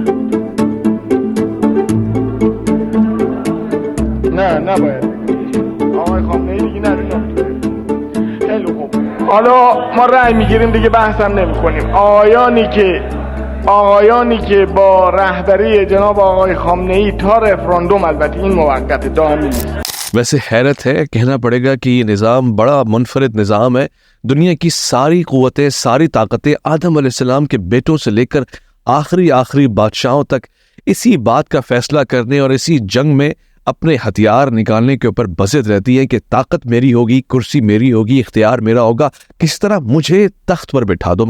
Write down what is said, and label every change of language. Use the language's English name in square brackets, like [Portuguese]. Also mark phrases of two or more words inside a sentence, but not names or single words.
[Persian] نه نباید آقای خامنه‌ای دیگه نریم. خیلی خوب، حالا ما رأی میگیریم دیگه، بحثم نمی‌کنیم. آقایانی که با رهبری جناب آقای خامنه‌ای تا رفراندوم، البته این موقت دائمی نیست. [Urdu] ویسے حیرت ہے، کہنا پڑے گا کہ یہ نظام بڑا منفرد نظام ہے. دنیا کی ساری قوتیں، ساری طاقتیں آدم علیہ السلام کے بیٹوں سے لے کر آخری بادشاہوں تک اسی بات کا فیصلہ کرنے اور اسی جنگ میں اپنے ہتھیار نکالنے کے اوپر بزد رہتی ہے کہ طاقت میری ہوگی، کرسی میری ہوگی، اختیار میرا ہوگا، کس طرح مجھے تخت پر بٹھا دو.